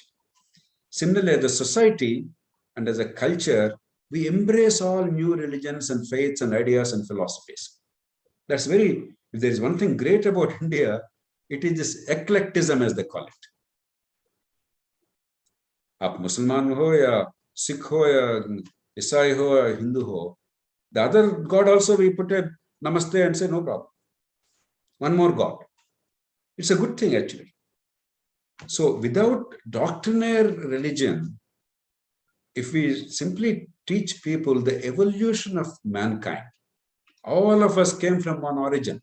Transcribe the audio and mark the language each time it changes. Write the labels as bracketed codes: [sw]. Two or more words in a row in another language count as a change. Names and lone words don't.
[en] Similarly, as a society and as a culture, we embrace all new religions and faiths and ideas and philosophies. That's very, if there is one thing great about India, it is this eclecticism, as they call it. [hi] आप मुसलमान हो या सिख हो या ईसाई हो या हिंदू हो. [en] The other God also we put a namaste and say no problem. One more God. It's a good thing actually. So without doctrinaire religion, if we simply teach people the evolution of mankind, all of us came from one origin.